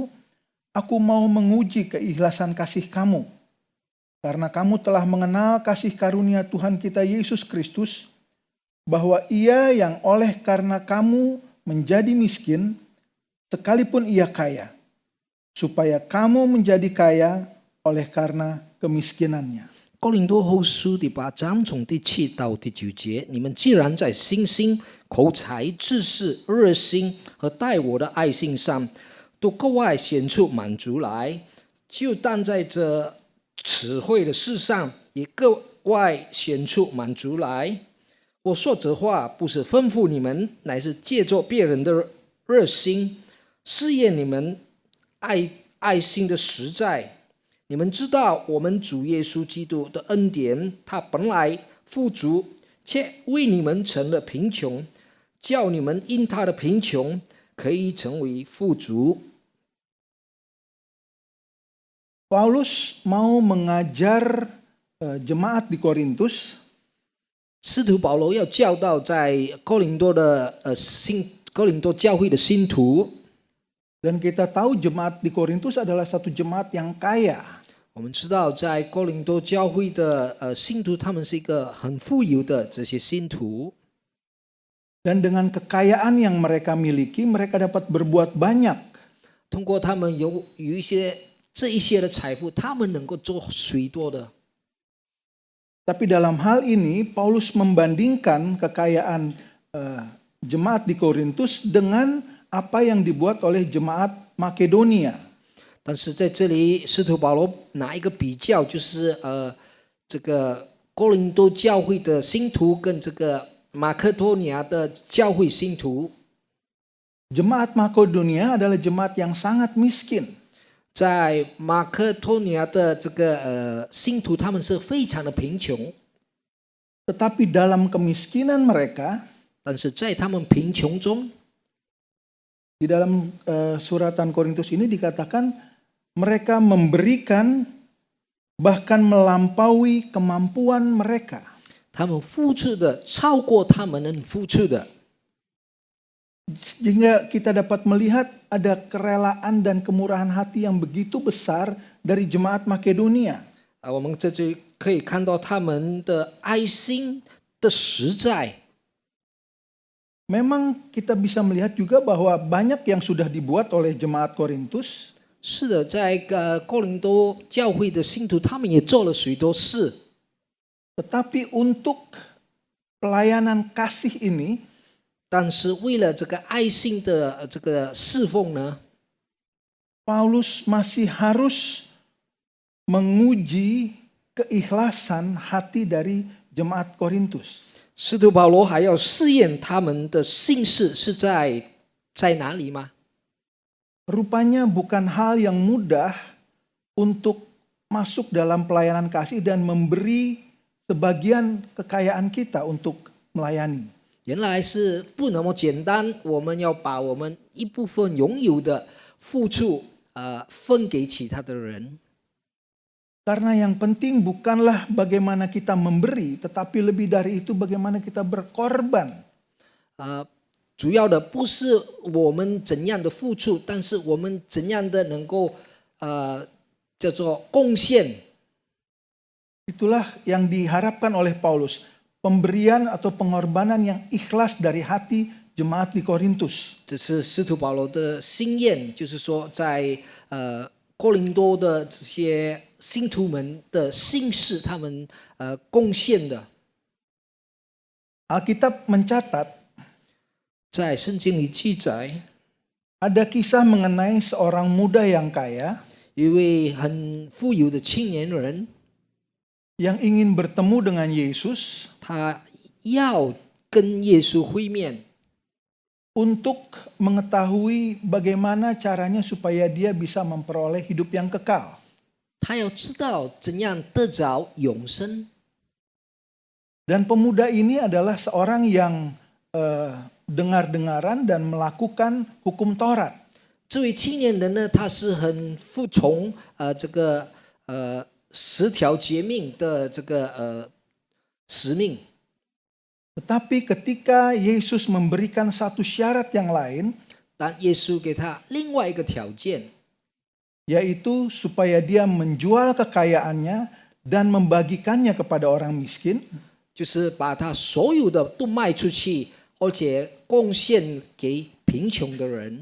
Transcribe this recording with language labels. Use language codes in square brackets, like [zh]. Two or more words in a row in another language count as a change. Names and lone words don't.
[id] Aku mau menguji keikhlasan kasih kamu, karena kamu telah mengenal kasih karunia Tuhan kita Yesus Kristus, bahwa Ia yang oleh karena kamu menjadi miskin, sekalipun Ia kaya, supaya kamu menjadi kaya oleh karena kemiskinannya. [zh] 哥林多后书第8章从第7到第9节，你们既然在信心、口才、知识、热心和待我的爱心上，都格外显出满足来，就但在这词汇的事上也格外显出满足来。我说这话不是吩咐你们，乃是借着别人的热心试验你们爱心的实在。你们知道，我们主耶稣基督的恩典，他本来富足，却为你们成了贫穷，叫你们因他的贫穷可以成为富足。 [id] Paulus mau mengajar jemaat di Korintus [zh] 使徒保罗要教导在哥林多教会的信徒， [id] dan kita tahu jemaat di Korintus adalah satu jemaat yang kaya. [zh] 我们知道在哥林多教会的信徒，他们是一个很富有的这些信徒。 [id] Dan dengan kekayaan yang mereka miliki, mereka dapat berbuat banyak. [zh] 通过他们有这一些的财富，他们能够做许多的。 [id] Tapi dalam hal ini, Paulus membandingkan kekayaan jemaat di Korintus dengan apa yang dibuat oleh jemaat Makedonia. [zh] 但是在这里，使徒保罗拿一个比较，就是这个哥林多教会的信徒跟这个马克多尼亚的教会信徒。 [id] Jemaat Makedonia adalah jemaat yang sangat miskin. [zh] 在马克多尼亚的这个信徒，他们是非常的贫穷， [id] Tetapi dalam kemiskinan mereka, [zh] 但是在他们贫穷中， [id] di dalam suratan Korintus ini dikatakan mereka memberikan bahkan melampaui kemampuan mereka. [zh] 他们付出的超过他们能付出的。 [id] Sehingga kita dapat melihat ada kerelaan dan kemurahan hati yang begitu besar dari jemaat Makedonia. [zh] 我们这就可以看到他们的爱心的实在。 [id] Memang kita bisa melihat juga bahwa banyak yang sudah dibuat oleh jemaat Korintus. [zh] 是的，在哥林多教会的信徒，他们也做了许多事。 [id] Tetapi untuk pelayanan kasih ini, [zh] 但是为了这个爱心的这个侍奉呢， [id] Paulus masih harus menguji keikhlasan hati dari jemaat Korintus. [zh] 使徒保罗还要试验他们的信事是在哪里吗？ [id] Rupanya bukan hal yang mudah untuk masuk dalam pelayanan kasih dan memberi sebagian kekayaan kita untuk melayani. [zh] 原来是不那么简单，我们要把我们一部分拥有的付出，分给其他的人。 [id] Karena yang penting bukanlah bagaimana kita memberi, tetapi lebih dari itu bagaimana kita berkorban. [zh] 主要的不是我们怎样的付出，但是我们怎样的能够叫做贡献。 [id] Itulah yang diharapkan oleh Paulus, pemberian atau pengorbanan yang ikhlas dari hati jemaat di Korintus. [zh] 这是使徒保罗的心愿，就是说在哥林多的这些信徒们的心事，他们贡献的。 [id] Alkitab mencatat [zh] 在圣经里记载， [id] ada kisah mengenai seorang muda yang kaya [zh] 一位很富有的青年人， [id] yang ingin bertemu dengan Yesus [zh] 他要跟耶稣会面， [id] untuk mengetahui bagaimana caranya supaya dia bisa memperoleh hidup yang kekal. [zh] 他要知道怎样得着永生。 [id] Dan pemuda ini adalah seorang yang dengar-dengaran dan melakukan hukum Taurat. [zh] 这位青年人呢，他是很服从这个10条诫命的这个使命。 [id] Tetapi ketika Yesus memberikan satu syarat yang lain, [zh] 但耶稣给他另外一个条件， [id] yaitu supaya dia menjual kekayaannya dan membagikannya kepada orang miskin, [zh] 就是把他所有的都卖出去，而且贡献给贫穷的人。